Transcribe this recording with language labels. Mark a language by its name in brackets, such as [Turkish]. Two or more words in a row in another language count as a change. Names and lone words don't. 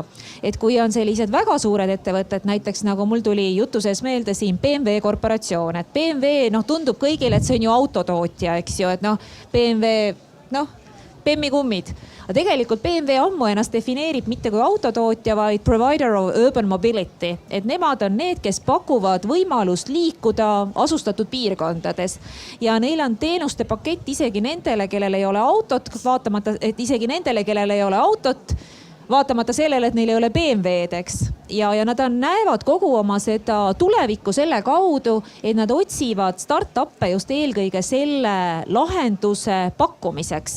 [Estonian] Et kui on sellised väga suured ettevõtted, näiteks nagu mul tuli jutu sees meelde siin BMW korporatsioon, et BMW tundub kõigile, et see on ju autotootja, eks ju, et BMW, Bemmikummid. Aga tegelikult BMW ammu ennast defineerib mitte kui autotootja, vaid [English] provider of urban mobility. [Estonian] Et nemad on need, kes pakuvad võimalust liikuda asustatud piirkondades. Ja neil on teenuste pakett isegi nendele, kellel ei ole autot, vaatamata sellele, et neil ei ole BMW-d, eks. Ja nad näevad kogu oma seda tulevikku selle kaudu, et nad otsivad start-up'e just eelkõige selle lahenduse pakkumiseks.